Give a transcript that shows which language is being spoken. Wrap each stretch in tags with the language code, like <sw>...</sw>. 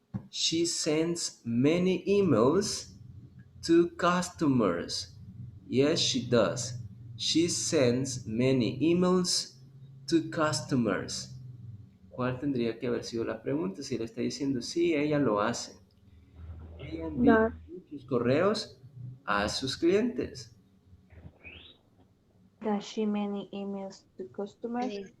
<en>She sends many emails to customers. Yes, she does. She sends many emails to customers.</en> <es>¿Cuál tendría que haber sido la pregunta? Si le está diciendo, sí, ella lo hace. Ella envía</es> <en>Does.</en> <es>muchos correos a sus clientes.</es> <en>Does she many emails to customers?</en>